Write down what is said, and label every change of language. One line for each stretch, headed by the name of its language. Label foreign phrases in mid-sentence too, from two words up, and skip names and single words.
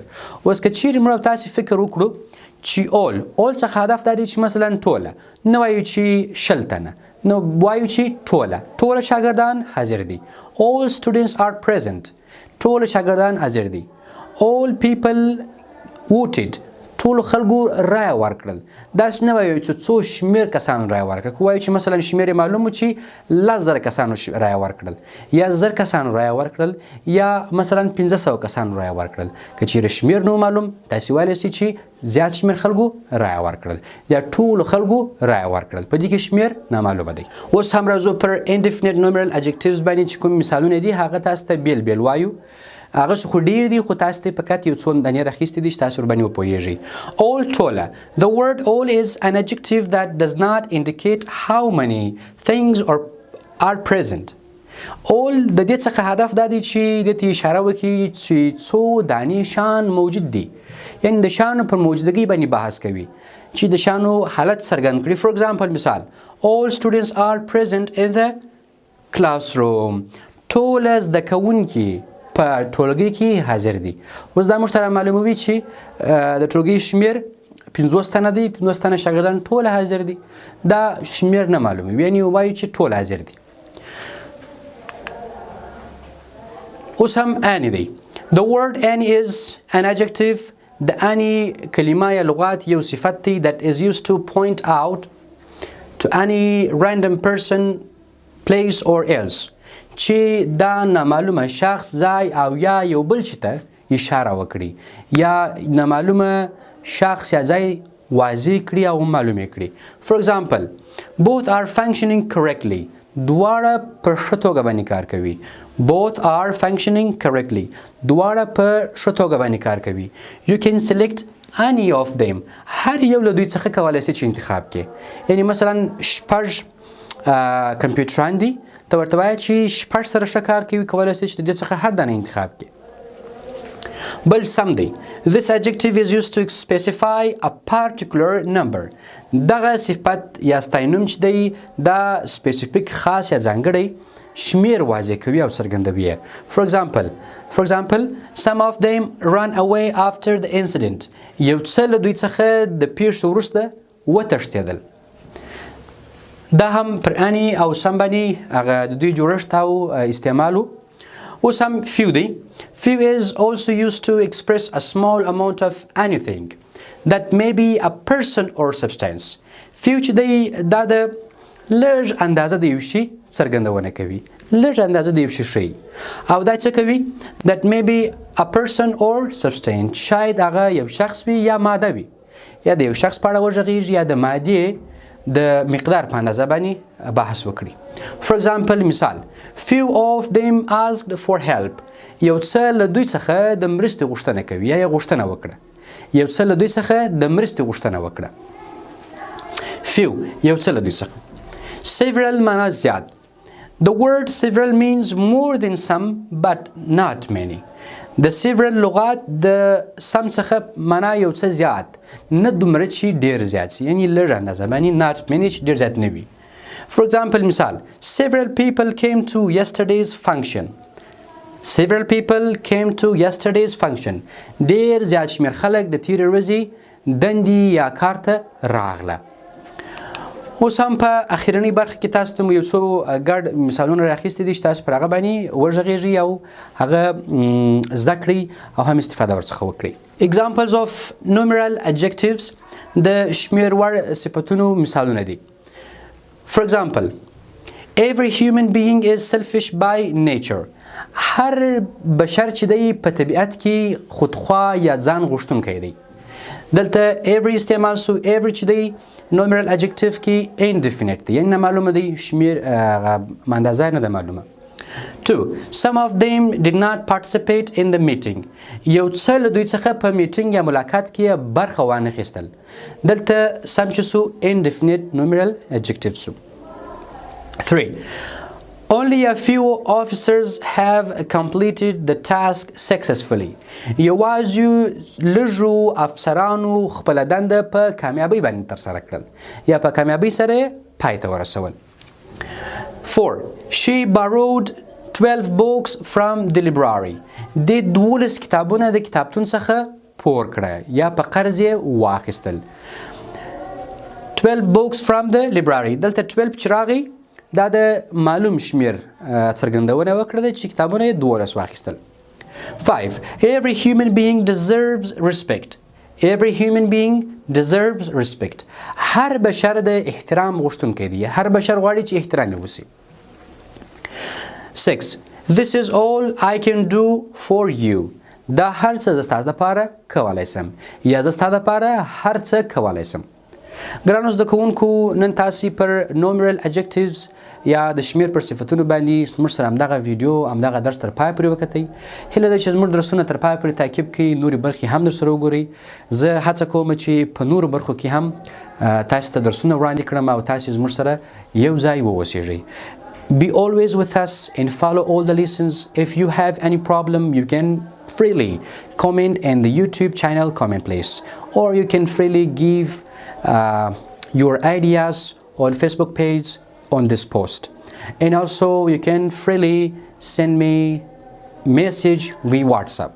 Pashto: اوس که چیرې موږ تاسې فکر وکړو چې all څخه هدف دا دی چې مثلا ټوله نه وایو چې شل تنه نو وایو چې ټوله شاګردان حاضر دي.
English: all students are present.
Pashto: ټوله شاګردان حاضر دي.
English: all people voted.
Pashto: ټولو خلکو رایه ورکړل. داسې نه وایو چې څو شمېر کسانو رایه ورکړل. که وایو چې مثلا شمېر یې معلوم و چې 10,000 کسانو رایه ورکړل یا 1000 کسانو رایه ورکړل یا مثلا 500 کسانو رایه ورکړل. که چیرې شمېر نو معلوم تاسې ویلی سئ چې زیات شمېر خلکو رایه ورکړل یا ټولو خلکو رایه ورکړل. په دې کې شمېر نامعلومه دی. اوس هم راځو پر
English: indefinite numeral adjectives
Pashto: باندې چې کوم مثالونه دي هغه تاسو ته بیل بیل وایو. هغه خو ډیر دي خو تاسو ته فقط یو څو دانې راخیستې دي چې تاسو ورباندې وپوهیږئ. all ټوله.
English: The word all is an adjective that does not indicate how many things are present.
Pashto: all د دې څخه هدف دا دی چې دې ته اشاره وکړي چې څو دانې شان موجود دي یعنی د شانو پر موجودګۍ باندې بحث کوي چې د شانو حالت څرګند کړي.
English: For example مثال all students are present in the classroom.
Pashto: ټول زده کوونکي په ټولګي کې حاضر دي. اوس دا موږ ته معلوموي چې د ټولګي شمېر 50 تنه دی. 50 تنه شاګردان ټول حاضر دي. دا شمېر نه معلوموي یعنی وایو چې ټول حاضر دي. اوس هم any دی.
English: The word any is an adjective.
Pashto: د any کلمه یا لغات یو صفت دی
English: that is used to point out to any random person, place or else.
Pashto: چې دا نامعلومه شخص ځای او یا یو بل شي ته اشاره وکړي یا نامعلومه شخص یا ځای واضح کړي او معلومه کړي.
English: For example both are functioning correctly.
Pashto: دواړه په ښه توګه باندې کار کوي.
English: Both are functioning correctly.
Pashto: دواړه په ښه توګه باندې کار کوي.
English: You can select any of them.
Pashto: هر یو له دوی څخه کولی شئ چې انتخاب کړي. یعنی مثلا شپږ کمپیوټران دي ته ورته وایه چې شپږ سره ښه کار کوي کولی شئ چې د دې څخه هر دانه انتخاب کړي. بل سم دی.
English: This adjective is used to specify a particular number.
Pashto: دغه صفت یا ستاینوم چې دی دا سپیسیفیک خاص یا ځانګړی شمیر واضح کوي او څرګندوي.
English: For example some of them ran away after the incident.
Pashto: یو څه له دوی څخه د پیښې وروسته وتښتېدل. دا هم پر any او سم باندې هغه د دوی جوړښت او استعمالو. اوس هم few دی.
English: Few is also used to express a small amount of anything that may be a person or substance.
Pashto: Few چې دی دا د لږ اندازه د یو شي څرګندونه کوي. لږ اندازه د یو شي ښیي او دا څه کوي
English: that may be a person or substance.
Pashto: شاید هغه یو شخص وي یا ماده وي یا د یو شخص په اړه وغږیږي یا د مادې د مقدار په اندازه باندې بحث وکړي.
English: For example مثال few of them asked for help.
Pashto: یو څه له دوی څخه د مرستې غوښتنه کوي یا یې غوښتنه وکړه. یو څه له دوی څخه د مرستې غوښتنه وکړه. few یو څه له دوی څخه. Several معنا زیات.
English: The word several means more than some but not many.
Pashto: د several لغات د سم څخه معنا یو څه زیات نه دومره چې ډیر زیات سي یعنی لږ اندازه باندې
English: not many
Pashto: چې ډیر زیات نه وي.
English: For example مثال several people came to yesterday's function. Several people came to yesterday's function.
Pashto: ډیر زیات شمېر خلک د تیرې ورځې دندې یا کار ته راغله. اوس هم په اخرنۍ برخه کې تاسو ته یو څو ګډ مثالونه راخیستي دي چې تاسو پر هغه باندې وغږیږئ او هغه زده کړئ او هم استفاده ورڅخه وکړئ.
English: Examples of numeral adjectives
Pashto: د شمېر وړ صفتونو مثالونه دي.
English: For example every human being is selfish by nature.
Pashto: هر بشر چې دی په طبیعت کې خودخواه یا ځان غوښتونکی دی. دلته every استعمال سو every چې دی
English: numeral adjective
Pashto: کې indefinite دی یعنی معلومه دی شمیر اندازه نه ده معلومه. 2.
English: Some of them did not participate in the meeting.
Pashto: یو څه له دوی څخه په میټینګ یا ملاقات کې برخه وانه خیستل. دلته some چې سو
English: indefinite numeral adjective
Pashto: سو. 3.
English: Only a few officers have completed the task successfully.
Pashto: یوازې لږو افسرانو خپله دنده په کامیابۍ باندې ترسره کړل یا په کامیابۍ سره پای ته ورسول. 4.
English: She borrowed 12 books from the library.
Pashto: د 12 کتابونه د کتابتون څخه پور کړه یا په قرض یې واخیستل.
English: 12 books from the library.
Pashto: دلته 12 چې راغی دا د معلوم شمیر څرګندونه وکړه چې کتابونه یې 12 واخیستل. 5.
English: Every human being deserves respect. Every human being deserves respect.
Pashto: هر بشر د احترام غوښتونکی دی. هر بشر غواړي چې احترام یې وسي. 6.
English: This is all I can do for you.
Pashto: دا هر څه زه ستاسو لپاره کولی سم یا زه ستاسو لپاره هر څه کولی سم. ګرانو زده کوونکو نن تاسې پر
English: numeral adjectives
Pashto: یا د شمیر پر صفتونو باندې زموږ سره همدغه ویډیو همدغه درس تر پای پورې وکتئ. هیله ده چې زموږ درسونه تر پای پورې تعقیب کړئ نورې برخې هم درسره وګورئ. زه هڅه کوم چې په نورو برخو کې هم تاسې ته درسونه وړاندې کړم او تاسې زموږ سره یو ځای واوسیږئ.
English: Be always with us and follow all the lessons. If you have any problem, you can freely comment in the YouTube channel comment place, or you can freely give your ideas on Facebook page on this post, and also you can freely send me message via WhatsApp.